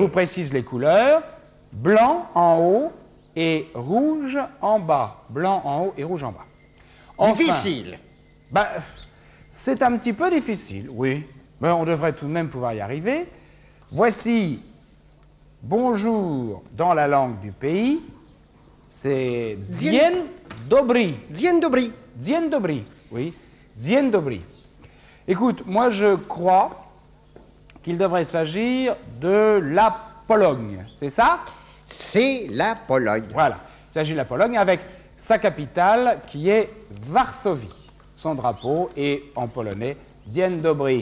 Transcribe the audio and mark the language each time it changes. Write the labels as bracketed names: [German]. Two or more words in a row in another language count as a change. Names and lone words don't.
[French] vous précise les couleurs. Blanc en haut et rouge en bas. Blanc en haut et rouge en bas. Enfin, difficile. bah, c'est un petit peu difficile, oui. Mais on devrait tout de même pouvoir y arriver. Voici bonjour dans la langue du pays. C'est [Polish] Dzień dobry. Dzień dobry. Dzień dobry, oui. Dzień dobry. [French] Écoute, moi je crois qu'il devrait s'agir de la Pologne, c'est ça? C'est la Pologne. Voilà, il s'agit de la Pologne avec sa capitale qui est Varsovie. Son drapeau est en polonais [Polish] Dzień dobry.